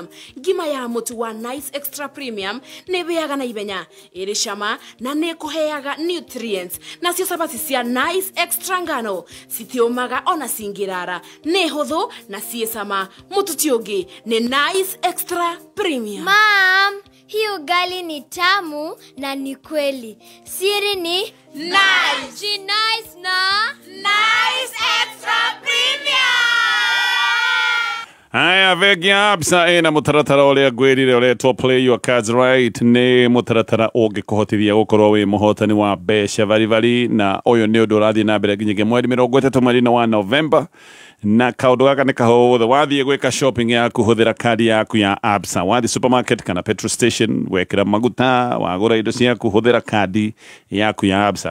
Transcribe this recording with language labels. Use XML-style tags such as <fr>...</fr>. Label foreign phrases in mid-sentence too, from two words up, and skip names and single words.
<ki>Ngima ya mũtu wa Nice Extra Premium nĩ bĩaga na ibenya, ĩrĩ cama na nĩ kũheaga nutrients. Nacio sabati cia Nice Extra ngano citiũmaga ona cingĩrara, nĩ hũthũ na ciĩ cama. Mũtu ti ũngĩ nĩ Nice Extra Premium.</ki> <sw>Mom, hii ugali ni tamu na ni kweli. Siri ni nice. Ji nice na Nice Extra Premium.</sw> <ki>Aya vegi Absa ina mũtaratara ũrĩa ngwĩrire ũretwo</ki> <en>play your cards right.</en> <ki>Nĩ mũtaratara ũngĩkũhotithia gũkorwo wĩ mũhotani wa mbeca bari na ũyũ nĩ ũndũ ũrathiĩ na mbere nginya mweri 30 mweri wa November. Na kaũndũ gaka nĩ kahũthũ. Wathiĩ gwĩka shopping yaku hũthĩra kadi yaku ya Absa. Wathiĩ supermarket kana</ki> <en>petrol station</en> <ki>wekĩra maguta, wagũra indo ciaku hũthĩra kadi yaku ya Absa.</ki>